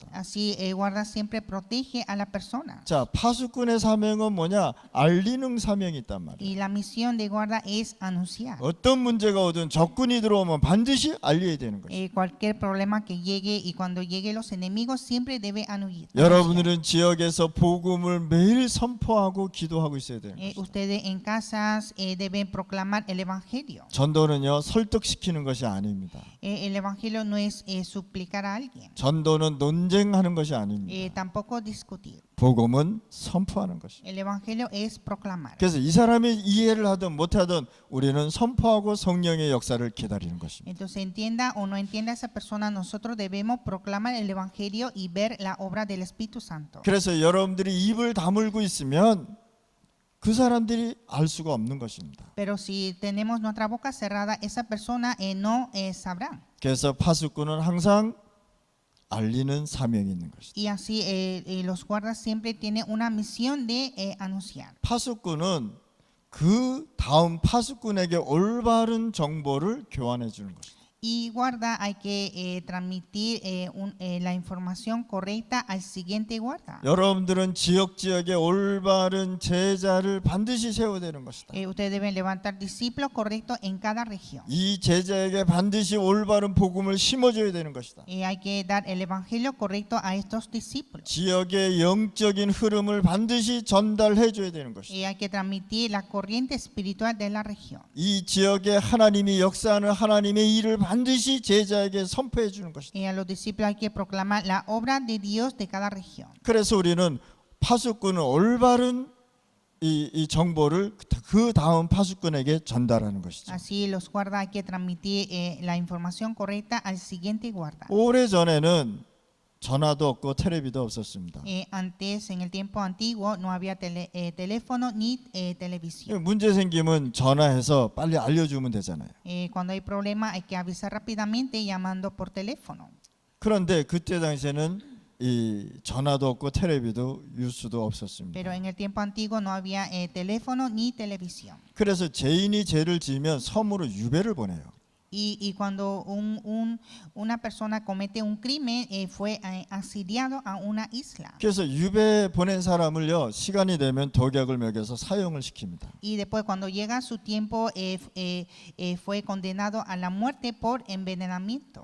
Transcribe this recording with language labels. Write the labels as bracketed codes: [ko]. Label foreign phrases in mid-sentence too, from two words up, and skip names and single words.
[es] Así guarda siempre protege a la persona. [ko] 자, 파수꾼의 사명은 뭐냐? 알리는 사명이 있단 말이에요. [es] Y la misión de guarda es anunciar. [ko] 어떤 문제가 오든 적군이 들어오면 반드시 알려야 되는 것이에요. [es] Cualquier problema que llegue y cuando lleguen los enemigos siempre debe anunciar. [ko] 여러분들은 지역에서 복음을 매일 선포하고 기도하고 있어야 되는 것이죠. [es] Ustedes en casas deben proclamar el evangelio. [ko] 전도는요, 설득시키는 것이 아닙니다. [es] El evangelio no es suplicar a alguien. [ko] 전도는 논쟁하는 것이 아닙니다. [es] Tampoco discutir. [ko] 복음은 선포하는 것이에요. [es] El evangelio es proclamar. [ko] 그래서 이 사람이 이해를 하든 못하든 우리는 선포하고 성령의 역사를 기다리는 것입니다. [es] Entonces entienda o no entienda esa persona, nosotros debemos proclamar el evangelio y ver la obra del Espíritu Santo. [ko] 그래서 여러분들이 입을 다물고 있으면 그 사람들이 알 수가 없는 것입니다. [es] Pero si tenemos nuestra boca cerrada, esa persona no sabrá. [ko] 그래서 파수꾼은 항상 알리는 사명이 있는 것이다. [es] Y así los guardas siempre tienen una misión de anunciar. [ko] 파수꾼은 그 다음 파수꾼에게 올바른 정보를 교환해 주는 것이다. [es] Y guarda hay que transmitir la información correcta al siguiente guarda. [ko] 여러분들은 지역에 올바른 제자를 반드시 세워야 되는 것이다. [es] Ustedes deben levantar discípulos correctos en cada región. [ko] 이 제자에게 반드시 올바른 복음을 심어줘야 되는 것이다. [es] Hay que dar el evangelio correcto a estos discípulos. [ko] 지역의 영적인 흐름을 반드시 전달해 줘야 되는 것이다. [es] Hay que transmitir la corriente espiritual de la región. [ko] 이 지역에 하나님이 역사하는 하나님의 일을 반드시 제자에게 선포해 주는 것이다. [es] A los discípulos hay que proclamar la obra de Dios de cada región. [ko] 그래서 우리는 파수꾼은 올바른 이 정보를 그 다음 파수꾼에게 전달하는 것이죠. [es] Así los guardas hay que transmitir la información correcta al siguiente guarda. [ko] 오래전에는 전화도 없고 텔레비도 없었습니다. [es] Antes, en el tiempo antiguo, no había teléfono ni televisión. [ko] 문제 생기면 전화해서 빨리 알려주면 되잖아요. [es] Cuando hay problema hay que avisar rápidamente llamando por teléfono. [ko] 그런데 그때 당시에는 이 전화도 없고 텔레비도 뉴스도 없었습니다. [es] Pero en el tiempo antiguo no había teléfono ni televisión. [ko] 그래서 죄인이 죄를 지으면 섬으로 유배를 보내요. [es] Y cuando una persona comete un crimen, fue asiliado a una isla. [ko] 그래서 유배 보낸 사람을요 시간이 되면 독약을 먹여서 사형을 시킵니다. [es] Y después cuando llega su tiempo, fue condenado a la muerte por envenenamiento.